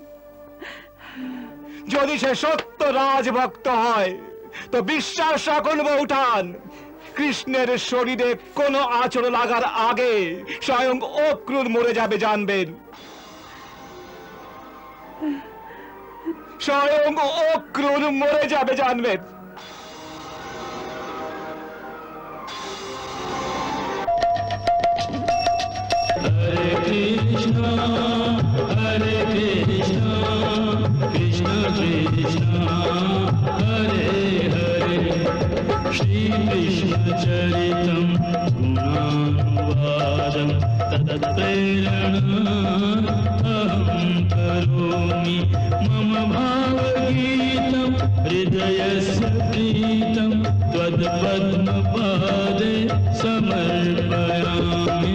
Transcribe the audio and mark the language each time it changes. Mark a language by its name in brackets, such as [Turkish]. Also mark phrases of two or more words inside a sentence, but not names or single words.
[Bangla] যদি সে সত্য রাজভক্ত হয় তো বিশ্বাস রাখুন বৌঠান, কৃষ্ণের শরীরে কোনো আঁচড় লাগার আগে স্বয়ং অক্রূর মরে যাবে জানবেন। স্বয়ং অক্রূর মরে যাবে জানবেন। [Sanskrit] हरे कृष्ण, कृष्ण कृष्ण, हरे हरे, श्री कृष्ण चरितम् गुणानुवादम् तदत् प्रेरणा अहम् करोमि मम भाव गीतम् हृदयस्य प्रीतम् त्वद् पद्म पदे समर्पयामि.